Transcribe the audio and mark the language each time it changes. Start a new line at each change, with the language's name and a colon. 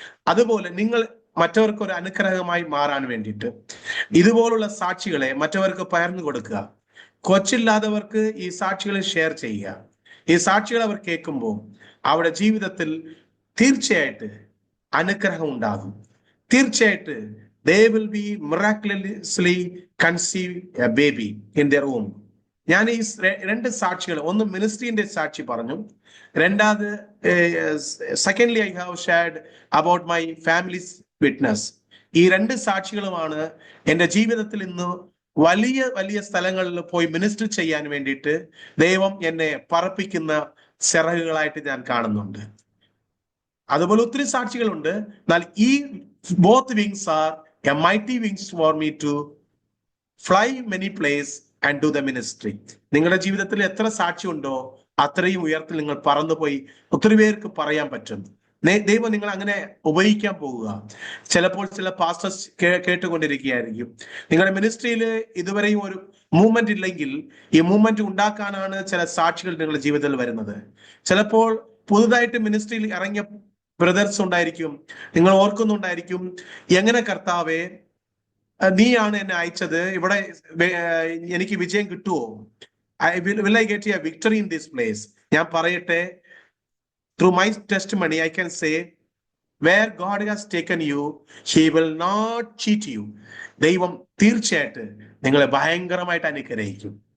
Malayalam: അതുപോലെ നിങ്ങൾ മറ്റവർക്ക് ഒരു അനുഗ്രഹമായി മാറാൻ വേണ്ടിയിട്ട് ഇതുപോലുള്ള സാക്ഷികളെ മറ്റവർക്ക് പകർന്നു കൊടുക്കുക. കൊച്ചില്ലാത്തവർക്ക് ഈ സാക്ഷികളെ ഷെയർ ചെയ്യുക. ഈ സാക്ഷികൾ അവർ കേൾക്കുമ്പോൾ അവരുടെ ജീവിതത്തിൽ തീർച്ചയായിട്ട് അനുഗ്രഹം ഉണ്ടാകും. തീർച്ചയായിട്ട്
English: they will be miraculously conceive a baby in their womb.
Malayalam: ഞാൻ ഈ 2 സാക്ഷികൾ, ഒന്ന് മിനിസ്ട്രീന്റെ സാക്ഷി പറഞ്ഞു, രണ്ടാമത്
English: Secondly I have shared about my family's witness.
Malayalam: ഈ 2 സാക്ഷികളുമാണ് എൻ്റെ ജീവിതത്തിൽ ഇന്ന് വലിയ വലിയ സ്ഥലങ്ങളിൽ പോയി മിനിസ്റ്റർ ചെയ്യാൻ വേണ്ടിയിട്ട് ദൈവം എന്നെ പറപ്പിക്കുന്ന ചിറകുകളായിട്ട് ഞാൻ കാണുന്നുണ്ട്. അതുപോലെ ഒത്തിരി സാക്ഷികളുണ്ട്. എന്നാൽ ഈ
English: both wings are a mighty wings for me to fly many places and do the ministry.
Malayalam: നിങ്ങളുടെ ജീവിതത്തിൽ എത്ര സാക്ഷി ഉണ്ടോ അത്രയും ഉയരത്തിൽ നിങ്ങൾ പറന്നുപോയി ഒത്തിരി പേർക്ക് പറയാൻ പറ്റും. ദൈവം നിങ്ങൾ അങ്ങനെ ഉപയോഗിക്കാൻ പോകുക. ചിലപ്പോൾ ചില പാസ്റ്റേഴ്സ് കേട്ടുകൊണ്ടിരിക്കുകയായിരിക്കും. നിങ്ങളുടെ മിനിസ്ട്രിയിൽ ഇതുവരെയും ഒരു മൂവ്മെന്റ് ഇല്ലെങ്കിൽ ഈ മൂവ്മെന്റ് ഉണ്ടാക്കാനാണ് ചില സാക്ഷികൾ നിങ്ങളുടെ ജീവിതത്തിൽ വരുന്നത്. ചിലപ്പോൾ പുതുതായിട്ട് മിനിസ്ട്രിയിൽ ഇറങ്ങിയ ബ്രദേഴ്സ് ഉണ്ടായിരിക്കും. നിങ്ങൾ ഓർക്കുന്നുണ്ടായിരിക്കും, എങ്ങനെ കർത്താവേ നീയാണ് എന്നെ അയച്ചത്, ഇവിടെ എനിക്ക് വിജയം കിട്ടുമോ,
English: will I get a victory in this place?
Malayalam: ഞാൻ പറയട്ടെ,
English: through my testimony I can say, where God has taken you, he will not cheat you.
Malayalam: ദൈവം തീർച്ചയായിട്ട് നിങ്ങളെ ഭയങ്കരമായിട്ട് അനുഗ്രഹിക്കും.